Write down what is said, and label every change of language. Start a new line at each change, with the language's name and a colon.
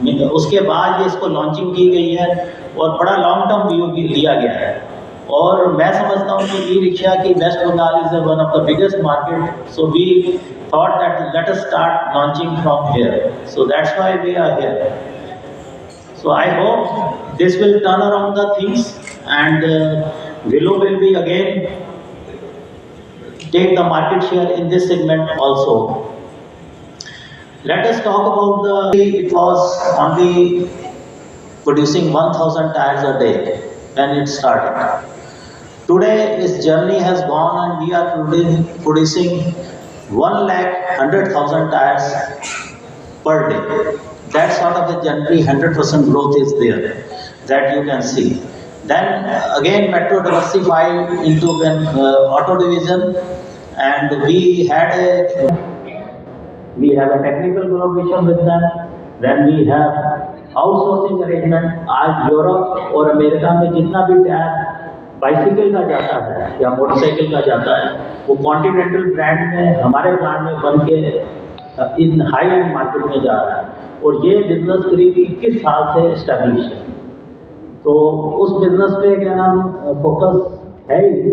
Hindi: उसके बाद ये इसको लॉन्चिंग की गई है और बड़ा लॉन्ग टर्म व्यू भी लिया गया है। और मैं समझता हूँ कि ई रिक्शा की
English: West Bengal is one of the biggest market, so we thought that let us start launching from here, so that's why we are here. So I hope this will turn around the things, and Willow will be again take the market share in this segment also. Let us talk about it was only producing 1,000 tires a day when it started. Today its journey has gone and we are producing 1,100,000 tires per day. That sort of a journey, 100% growth is there, that you can see. Then again Metro diversified into an auto division, and we have a technical collaboration with them. Then we have outsourcing arrangement.
Hindi: आज Europe और America में जितना भी tyre bicycle का जाता है या motorcycle का जाता है, वो कॉन्टिनेंटल ब्रांड में हमारे ब्रांड में बन के इन हाई एंड मार्केट में जा रहा है। और ये बिजनेस करीब 21 साल से इस्टेब्लिश है, तो उस बिजनेस पे क्या नाम फोकस है ही।